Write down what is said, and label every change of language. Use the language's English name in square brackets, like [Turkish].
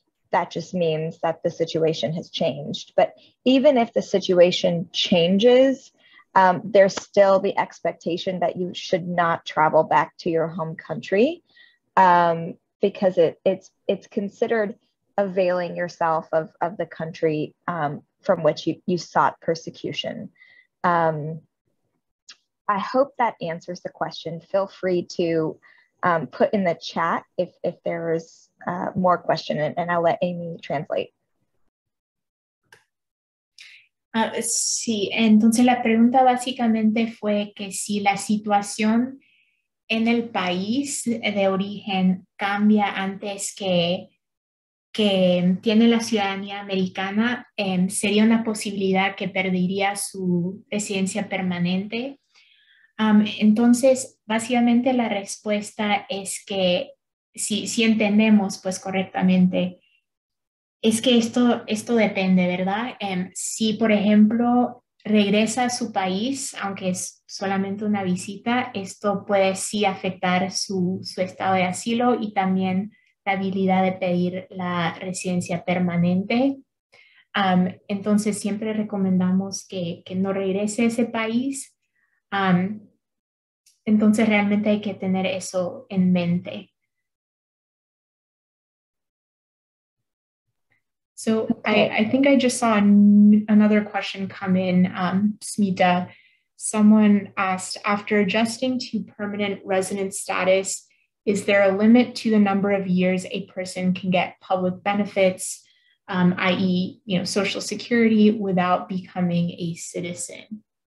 [English] That just means that the situation has changed. But even if the situation changes, there's still the expectation that you should not travel back to your home country, because it's considered availing yourself of the country from which you sought persecution. I hope that answers the question. Feel free to put in the chat if there is more question, and I'll let Amy translate. [Spanish] Sí, entonces la pregunta básicamente fue que si la situación en el país de origen cambia antes que tiene la ciudadanía americana, sería una posibilidad que perdería su residencia permanente. Entonces, básicamente la respuesta es que si entendemos pues correctamente, es que esto depende, ¿verdad? Si, por ejemplo, regresa a su país, aunque es solamente una visita, esto puede sí afectar su estado de asilo y también la habilidad de pedir la residencia permanente. Entonces, siempre recomendamos que no regrese a ese país. Entonces realmente hay que tener eso en mente. [English] So okay. I think I just saw another question come in, Smita. Someone asked, after adjusting to permanent resident status, is there a limit to the number of years a person can get public benefits, i.e., Social Security, without becoming a citizen?